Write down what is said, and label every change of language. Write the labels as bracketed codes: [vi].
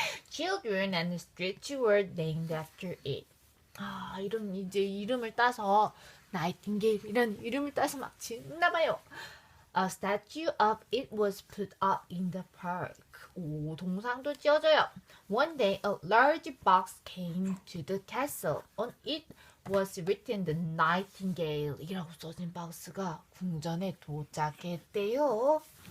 [en] Children and the streets were named after it. [ko] 이제 이름을 따서 나이팅게일이라는 이름을 따서 막 짓나봐요. [en] A statue of it was put up in the park. [ko] 동상도 지어져요. [en] One day, a large box came to the castle. On it was written the nightingale [ko] 이라고 써진 박스가 궁전에 도착했대요.